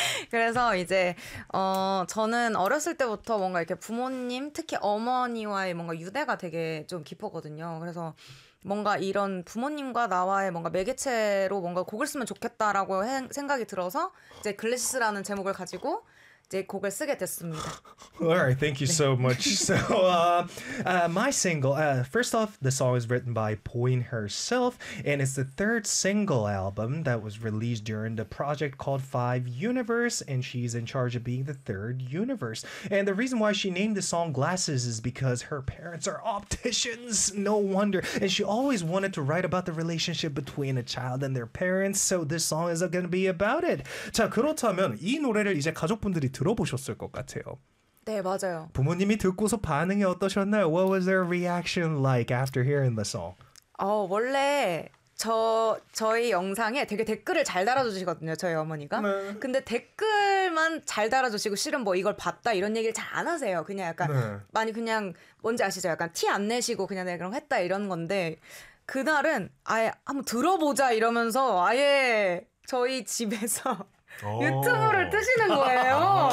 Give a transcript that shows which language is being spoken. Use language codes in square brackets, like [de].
[ko] 그래서 이제 저는 어렸을 때부터 뭔가 이렇게 부모님, 특히 어머니와의 뭔가 유대가 되게 좀 깊었거든요. 그래서 뭔가 이런 부모님과 나와의 뭔가 매개체로 뭔가 곡을 쓰면 좋겠다라고 생각이 들어서 이제 글래시스라는 제목을 가지고 이제 곡을 쓰게 됐습니다. [en] Alright, thank you so much. So, my single, first off, the song is written by Poin herself, and it's the third single album that was released during the project called Five Universe, and she's in charge of being the third universe. And the reason why she named the song Glasses is because her parents are opticians, no wonder. And she always wanted to write about the relationship between a child and their parents, so this song is going to be about it. [ko] 자, 그렇다면 이 노래를 이제 가족분들이 들어보셨을 것 같아요. 네, 맞아요. 부모님이 듣고서 반응이 어떠셨나요? [en] What was their reaction like after hearing the song? [ko] 원래 저희 영상에 되게 댓글을 잘 달아주시거든요, 저희 어머니가. 네. 근데 댓글만 잘 달아주시고 실은 뭐 이걸 봤다 이런 얘기를 잘 안 하세요. 그냥 약간 네. 많이 그냥 뭔지 아시죠? 약간 티 안 내시고 그냥 내가 그럼 했다 이런 건데 그날은 아예 한번 들어보자 이러면서 아예 저희 집에서 유튜브를 뜨시는 거예요.